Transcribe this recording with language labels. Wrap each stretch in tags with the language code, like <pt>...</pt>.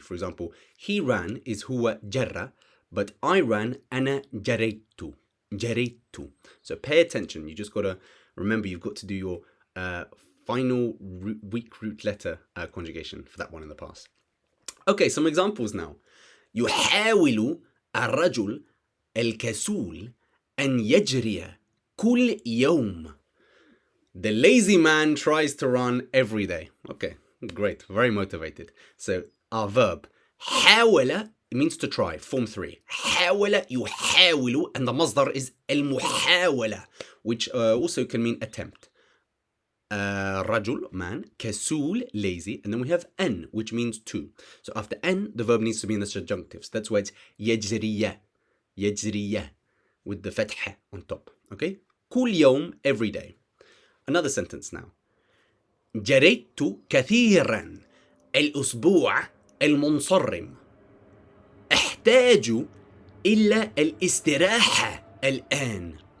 <en>For example, he ran is huwa jarra, but I ran ana jaraytu. Jaraytu. So pay attention. You just got to remember you've got to do your final weak root letter conjugation for that one in the past. Okay, some examples now.</en> <ar>يحاول الرجل الكسول أن يجري كل يوم.</ar> <en>The lazy man tries to run every day. Okay, great, very motivated. So our verb حاول, it means to try, form 3. حاول يحاول, and the masdar is المحاولة, which also can mean attempt. رجل, man, كسول, lazy, and then we have N, which means to. So after N, the verb needs to be in the subjunctive. So that's why it's يجري, يجري, with the fatha on top. Okay?</en> <ar>كل يوم, every day.</ar> <en>Another sentence now.</en> <ar>جريت كثيرا الأسبوع المنصرم. أحتاج إلى الاستراحة الآن.</ar>